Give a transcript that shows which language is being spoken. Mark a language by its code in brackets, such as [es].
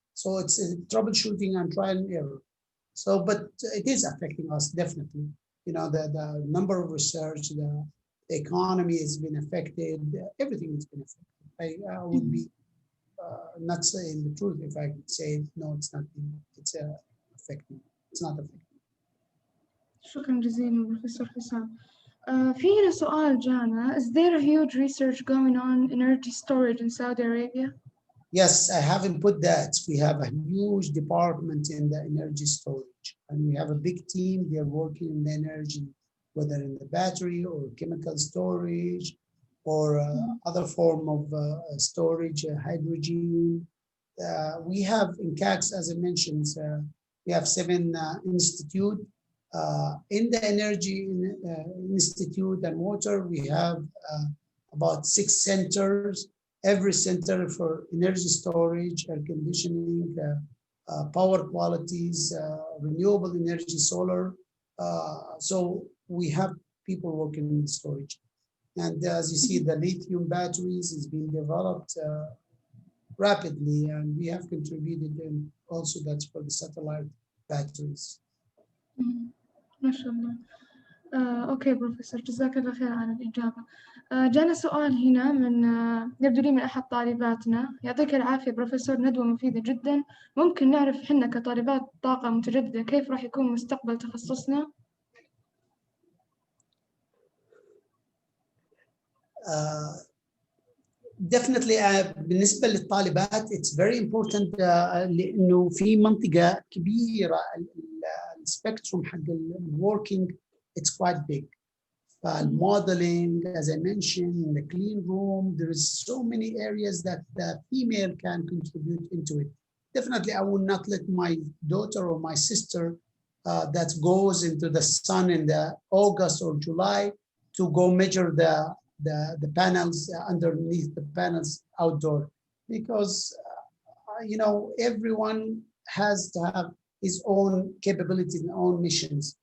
[en] So it's troubleshooting and trial and error. So, but it is affecting us definitely. You know, the number of research, the economy has been affected. Everything has been affected. I would be not saying the truth if I could say no, it's not. It's affecting. It's not affecting. [ar] شكرا جزيلا بروفيسور حسام. في هنا سؤال جانا. [en] Is there a huge research going on energy storage in Saudi Arabia? Yes, I haven't put that. We have a huge department in the energy storage, and we have a big team. They're working in the energy, whether in the battery or chemical storage or other form of storage, hydrogen, we have in CACS, as I mentioned, we have 7 institutes. In the energy institute and water, we have about 6 centers. Every center for energy storage, air conditioning, power qualities, renewable energy, solar. So we have people working in storage. And as you see, the lithium batteries is being developed rapidly, and we have contributed, and also that's for the satellite batteries. [ar] ما شاء الله. أوكي بروفيسور، جزاك الله خير على الإجابة. جانا سؤال هنا من يبدو لي من أحد طالباتنا. يعطيك العافية بروفيسور، ندوة مفيدة جدا. ممكن نعرف حنا كطالبات طاقة متجددة كيف راح يكون مستقبل تخصصنا؟ [en] Definitely [ar] بالنسبة للطالبات [en] it's very important [ar] لأنه في منطقة كبيرة السبيكتروم حق الوركينج [en] it's quite big. Modeling, as I mentioned, in the clean room, there is so many areas that the female can contribute into it. Definitely, I will not let my daughter or my sister that goes into the sun in the August or July to go measure the panels underneath the panels outdoor, because you know, everyone has to have his own capabilities and own missions.